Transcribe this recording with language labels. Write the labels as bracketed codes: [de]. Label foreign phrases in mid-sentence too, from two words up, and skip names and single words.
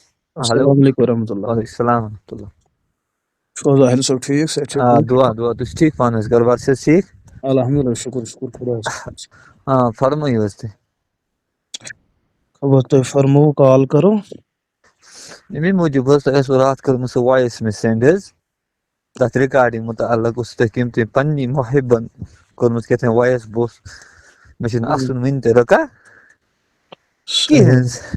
[ks] ہلو، [ar] السلام علیکم ورحمۃ اللہ. وعلیکم السلام ورحمۃ اللہ. [ks] شو ظاہر صاحب ٹھیک صحت چھا ٹھیک؟ دعا دعا تُہۍ چھِو ٹھیٖک پانہٕ حظ گرٕ بار چھِ حظ ٹھیٖک؟ الحمدللہ شکر خدایس کُن. فرمٲیِو حظ تُہۍ. خبر تُہۍ فرمووُ کال کرو. اَمے موٗجوٗب حظ تۄہہِ ٲسوٕ راتھ کٔرمٕژ سۄ وایِس مےٚ سٮ۪نٛڈ حظ تَتھ رِکاڈِنٛگ مُتعلق اوس تۄہہِ کٔمۍ تام پنٛنی محبن کوٚرمُت کیٛاہ تام وایِس بہٕ اوسُس مےٚ چھُنہٕ اَسُن وٕنہِ تہِ رُکان کِہیٖنۍ حظ.